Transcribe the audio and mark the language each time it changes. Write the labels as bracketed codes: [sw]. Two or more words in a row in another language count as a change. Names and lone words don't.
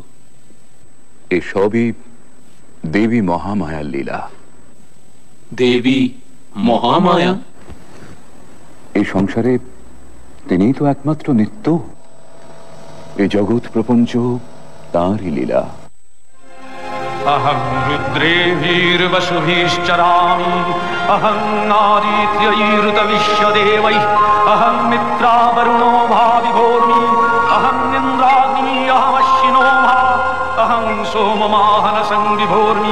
[bn] এই সবই দেবী মহামায়ার লীলা। দেবী মহামায়া? এই সংসারে তিনিই তো একমাত্র নিত্য। এই জগৎ প্রপঞ্চ তাঁরই লীলা। [sa] अहं रुद्रेभिर्वसुभिश्चरामि अहं आदित्यैरुत विश्वदेवैः अहं मित्रा वरुणो भाविभोर्मि अहं इन्द्राग्नि अहमश्विनो भा अहं सोममाहन संविभोर्मि